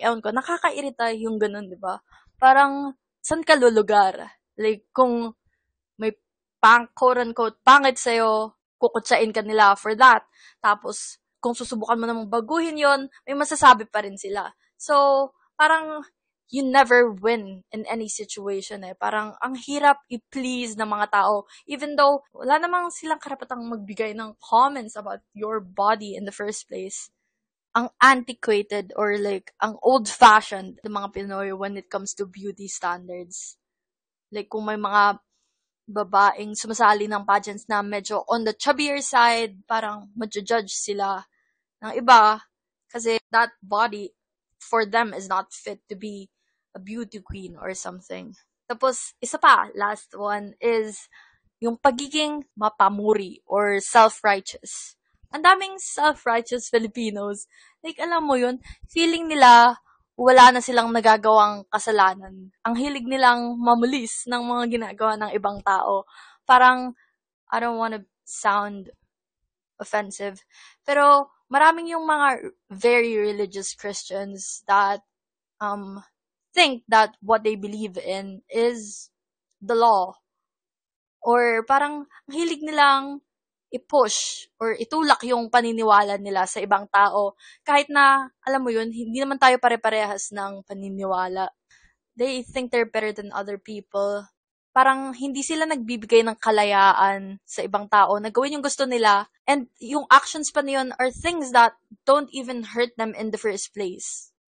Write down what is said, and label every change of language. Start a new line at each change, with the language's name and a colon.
Filipino: Ewan ko, nakakairita yung ganun, di ba? Parang, saan ka lulugar? Like, kung may quote-unquote pangit sa'yo, kukutsain ka nila
English: for that.
Filipino: Tapos, kung susubukan mo namang baguhin yon, may masasabi pa rin sila.
English: So,
Filipino: parang,
English: you never win in any situation eh.
Filipino: Parang, ang hirap i-please ng mga tao.
English: Even though,
Filipino: wala namang silang karapatang magbigay ng
English: comments about your body in the first place. ang antiquated or like ang old-fashioned ng mga Pinoy when it comes to beauty standards. Like
Filipino: kung may mga babaeng sumasali ng
English: pageants na medyo on the chubbier side,
Filipino: parang ma-judge sila ng iba kasi
English: that body for them is not fit to be a beauty queen or something.
Filipino: Tapos, isa pa, last one is yung pagiging mapamuri or self-righteous. Ang daming self-righteous Filipinos. Like, alam mo yun, feeling nila wala na silang nagagawang kasalanan. Ang hilig nilang mamulis ng mga ginagawa ng ibang tao.
English: Parang, I don't wanna sound offensive,
Filipino: pero maraming yung mga
English: very religious Christians that think that what they believe in is the law.
Filipino: Or parang hilig nilang i-push
English: or
Filipino: itulak yung paniniwala nila sa ibang tao. Kahit na, alam mo yun, hindi naman tayo pare-parehas ng paniniwala.
English: They think they're better than other people.
Filipino: Parang hindi sila nagbibigay ng kalayaan sa ibang tao na gawin yung gusto nila.
English: And
Filipino: yung actions pa niyon
English: are things that don't even hurt them in the first place.